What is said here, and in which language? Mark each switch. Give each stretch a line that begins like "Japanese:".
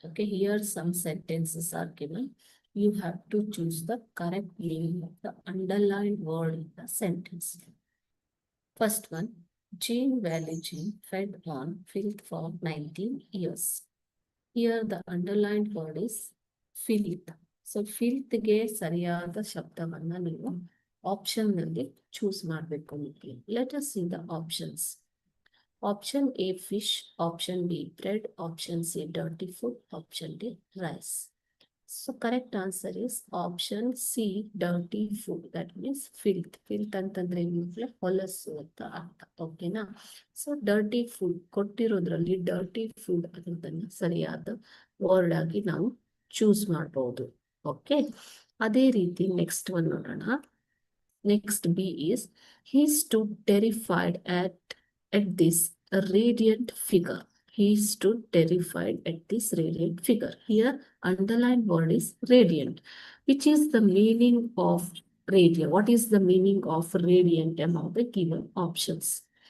English: Okay, here some sentences are given. You have to choose the correct meaning of the underlined word in the sentence. First one, Jean Valjean fed on filth for 19 years. Here the underlined word is filth.
Kannada: So filth ಗೆ ಸರಿಯಾದ ಶಬ್ದವನ್ನ ನೀವು option ನಲ್ಲಿ choose ಮಾಡಬೇಕು ನಿಮಗೆ.
English: Let us see the options. Option A fish, option B bread, option C dirty food, option D rice. So correct answer is option C dirty food. That means filth.
Kannada: Filth ಅಂತಂದ್ರೆ ಹೊಲಸು ಅಂತ ಅರ್ಥ. ಓಕೆನಾ? So dirty food ಕೊಟ್ಟಿರೋದ್ರಲ್ಲಿ dirty food ಅನ್ನೋದನ್ನ ಸರಿಯಾದ word ಆಗಿ ನಾವು choose ಮಾಡಬಹುದು. ಓಕೆ, ಅದೇ ರೀತಿ ನೆಕ್ಸ್ಟ್ ಒನ್ ನೋಡೋಣ.
English: Next B is he stood terrified at this radiant figure. He stood terrified at this radiant figure. Here underlined word is radiant. Which is the meaning of radiant? What is the meaning of radiant among the given options?